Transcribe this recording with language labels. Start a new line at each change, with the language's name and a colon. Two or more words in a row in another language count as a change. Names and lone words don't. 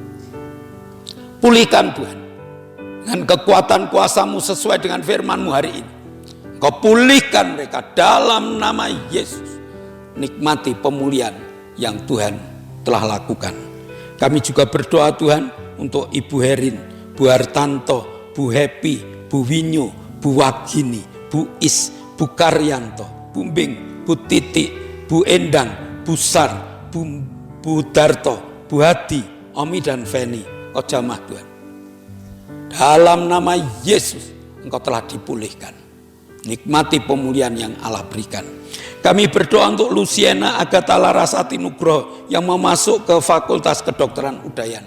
Indonesian: Pulihkan Tuhan, dengan kekuatan kuasa-Mu sesuai dengan firman-Mu hari ini. Kau pulihkan mereka dalam nama Yesus. Nikmati pemulihan yang Tuhan telah lakukan. Kami juga berdoa Tuhan untuk Ibu Herin, Bu Hartanto, Bu Happy, Bu Winyu, Bu Wagini, Bu Is, Bu Karyanto, Bu Bing, Bu Titi, Bu Endang, Bu Sar, Bu Darto, Bu Hadi, Omi dan Feni. Kau jamah Tuhan. Dalam nama Yesus Engkau telah dipulihkan. Nikmati pemulihan yang Allah berikan. Kami berdoa untuk Luciana Agatha Larasati Nugroho yang mau masuk ke Fakultas Kedokteran Udayana.